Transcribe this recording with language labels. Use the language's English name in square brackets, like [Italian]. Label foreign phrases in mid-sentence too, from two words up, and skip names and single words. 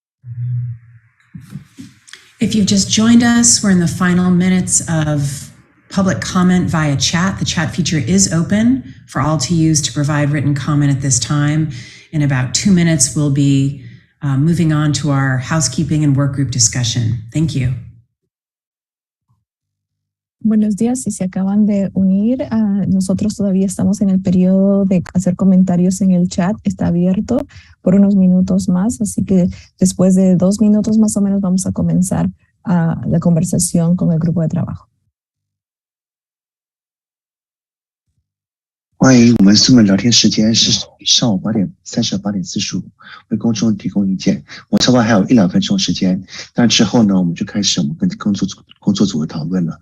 [English] If you've just joined us, we're in the final minutes of public comment via chat. The chat feature is open for all to use to provide written comment at this time. In about 2 minutes, we'll be moving on to our housekeeping and work group discussion. Thank you. [Spanish] Buenos días, si se acaban de unir, nosotros todavía estamos en el periodo de hacer comentarios en el chat, está abierto por unos minutos más, así que después de 2 minutos más o menos vamos a comenzar la conversación con el grupo de trabajo. [Chinese] 欢迎，我们Zoom的聊天时间是上午8点30到8点45，为公众提供意见。我差不多还有1-2分钟时间，那之后呢，我们就开始我们跟工作组的讨论了。